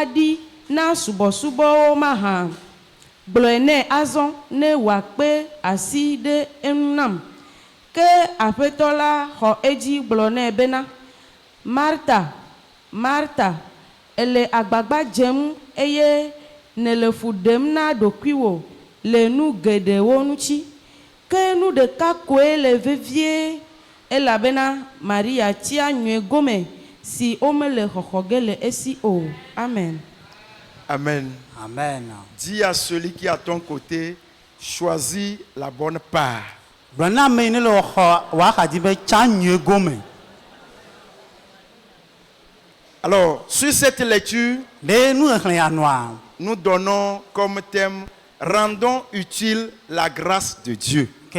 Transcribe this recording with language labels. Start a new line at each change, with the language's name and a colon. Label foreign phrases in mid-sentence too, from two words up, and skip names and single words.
Ewe: ɖi na subɔsubɔwo mahã gblɔe nɛ azɔ ne wòakpe asi ɖe enu nam ke aƒetɔ la xɔ edzi gblɔ nɛ bena Marta Marta ele agbagba dzem eye nele fu ɖem na ɖokuiwò le nu geɖewo ŋuti ke nu ɖeka koe le vevie elabena Maria tia nyuie gome si womele xɔxɔ ge le esi o. Amen. Amen. Amen.
French: Dis à celui qui est à ton côté, choisis la bonne part. Alors, sur cette lecture, nous donnons comme thème « Rendons utile la grâce de Dieu ».